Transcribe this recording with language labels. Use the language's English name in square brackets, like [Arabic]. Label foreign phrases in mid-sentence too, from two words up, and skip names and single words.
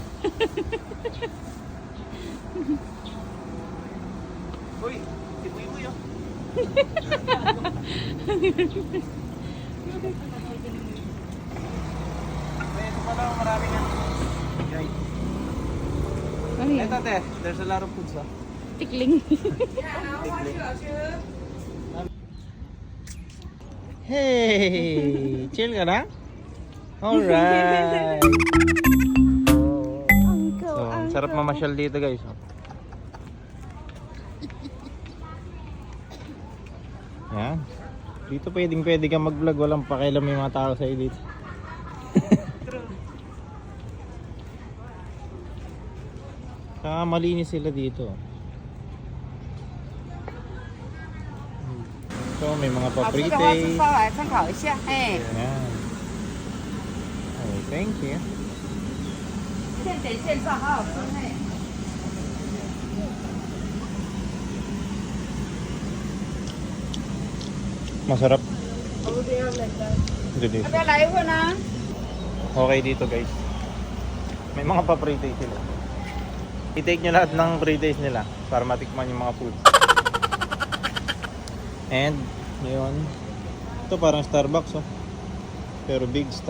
[Filipino] Uy, ibuy-ibuy, oh. Ito pala, marami nga. Guys. ano yan? Ito, [English] te, there's a lot of foods, ah. [Filipino] Tikling. [English] Hey! Chill [Filipino] ka na? [English] Alright! [Filipino] So, ang sarap mamasyal dito, guys. Yan. Dito pwede kang mag-vlog, walang pakialam yung mga tao sa'yo dito. Saka malinis sila dito. So, may mga [Chinese] 好吃的话是 [Filipino] pa-pre-taste. [Chinese] 稍来参考一下。哎， [Filipino] Ayan. [English] Okay, thank you. [Chinese] 现点现上，好好吃哎。 [Filipino] Masarap. [Chinese] 要 [English] Delicious. [Chinese] 不要来一份啊？ [Filipino] Okay dito guys. May mga pa-pre-taste sila. I-take nyo lahat ng pre-taste nila para matikman yung mga food. And, yun. Ito parang Starbucks oh. Pero [English] big star.